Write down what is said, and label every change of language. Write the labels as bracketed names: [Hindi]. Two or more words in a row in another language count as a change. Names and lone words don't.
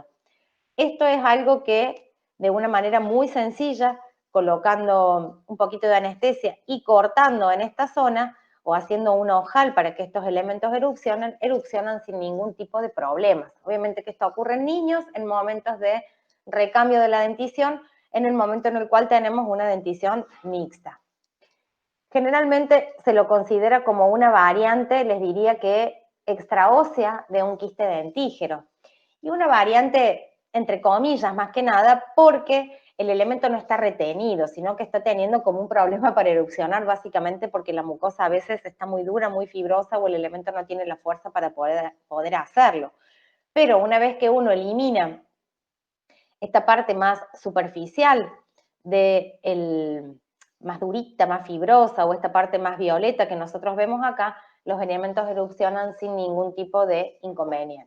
[Spanish] Esto es algo que de una manera muy sencilla, colocando un poquito de anestesia y cortando en esta zona o haciendo un ojal para que estos elementos erupcionan sin ningún tipo de problemas. Obviamente que esto ocurre en niños en momentos de recambio de la dentición, en el momento en el cual tenemos una dentición mixta. Generalmente se lo considera como una variante, les diría que extraósea de un quiste dentígero. Y una variante, entre comillas, más que nada, porque el elemento no está retenido, sino que está teniendo como un problema para erupcionar, básicamente porque la mucosa a veces está muy dura, muy fibrosa, o el elemento no tiene la fuerza para poder hacerlo. Pero una vez que uno elimina esta parte más superficial más durita, más fibrosa, o esta parte más violeta que nosotros vemos acá, los elementos erupcionan sin ningún tipo de inconveniente.